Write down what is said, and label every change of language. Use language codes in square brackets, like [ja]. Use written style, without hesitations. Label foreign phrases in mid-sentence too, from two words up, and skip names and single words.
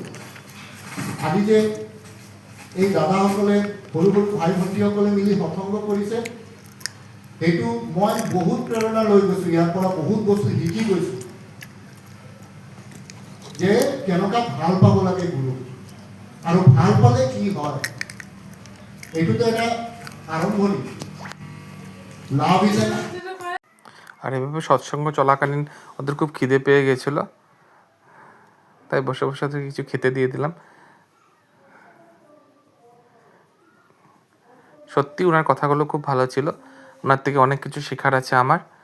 [as] আজি যে এই দাদাসকলে, সৰু সৰু ভাই ভণ্টীসকলে মিলি সৎসংগ কৰিছে, সেইটো মই বহুত প্ৰেৰণা লৈ গৈছোঁ, ইয়াৰ পৰা বহুত বস্তু শিকি গৈছোঁ, যে কেনেকুৱা ভাল পাব লাগে গুৰু, আৰু ভাল পালে কি হয়। এইটোতো এটা আৰম্ভণি, [en] love is an. [bn] আর এভাবে সৎসঙ্গ চলাকালীন ওদের খুব খিদে পেয়ে গেছিলো, তাই বসে বসে ওদের কিছু খেতে দিয়ে দিলাম। সত্যি ওনার কথাগুলো খুব ভালো ছিল, ওনার থেকে অনেক কিছু শেখার আছে আমার।